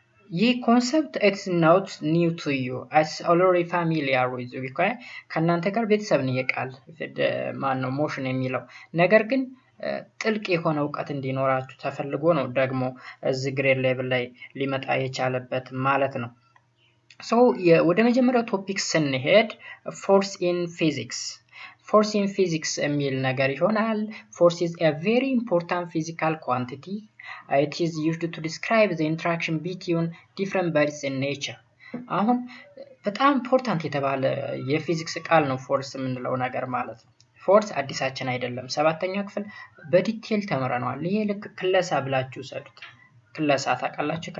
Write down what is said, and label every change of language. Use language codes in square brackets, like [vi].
[am] ይህ ኮንሰፕት [en] ኢትስ ኖት ኒው ቱ ዩ ኢትስ ኦልሬዲ ፋሚሊያር ዊዝ ዩ። [am] ከእናንተ ጋር ቤተሰብ ነው የቃል ማነው ሞሽን የሚለው ነገር ግን ጥልቅ የሆነ እውቀት እንዲኖራችሁ ተፈልጎ ነው ደግሞ እዚህ ግሬድ ሌቭል ላይ ሊመጣ የቻለበት ማለት ነው። ሶ ወደ መጀመሪያው ቶፒክ ስንሄድ ፎርስ ኢን ፊዚክስ። ፎርስ ኢን ፊዚክስ የሚል ነገር ይሆናል። [en] ፎርስ ኢዝ a very important physical quantity. It is used to describe the interaction between different bodies in nature. [am] አሁን በጣም ኢምፖርታንት የተባለ የፊዚክስ ቃል ነው ፎርስ የምንለው ነገር ማለት ነው። ፎርስ አዲሳችን አይደለም። 7ኛ ክፍል በዲቴል ተምረነዋል። ይሄ ልክ ክለሳ ብላችሁ ሰዱት። ክለሳ ታውቃላችሁ?